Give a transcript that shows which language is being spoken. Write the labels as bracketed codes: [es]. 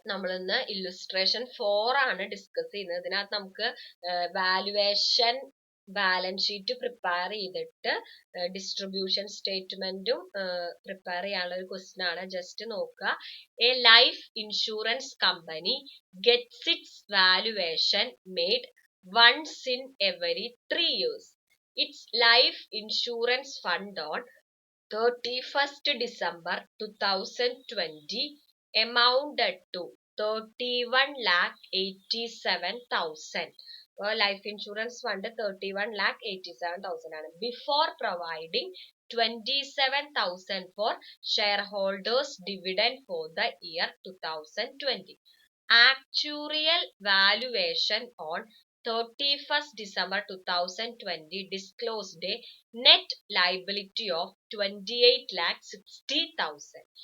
[ml] നമ്മൾ ഇന്ന് ഇല്ലുസ്ട്രേഷൻ 4 ആണ് ഡിസ്കസ് ചെയ്യുന്നത്. ഇതിനകത്ത് നമുക്ക് വാലുവേഷൻ ബാലൻസ് ഷീറ്റ് പ്രിപ്പയർ ചെയ്തിട്ട് ഡിസ്ട്രിബ്യൂഷൻ സ്റ്റേറ്റ്മെന്റും പ്രിപ്പയർ ചെയ്യാനുള്ള ഒരു ക്വസ്റ്റ്യൻ ആണ്. ജസ്റ്റ് നോക്കുക. [en] A life insurance company gets its valuation made once in every 3 years. Its life insurance fund on 31st December 2020 amounted to 31,87,000. [ml] Life insurance fund 31,87,000 ആണ്. [en] Before providing 27,000 for shareholders dividend for the year 2020. Actuarial valuation on 31st December 2020 disclosed a net liability of 28,60,000.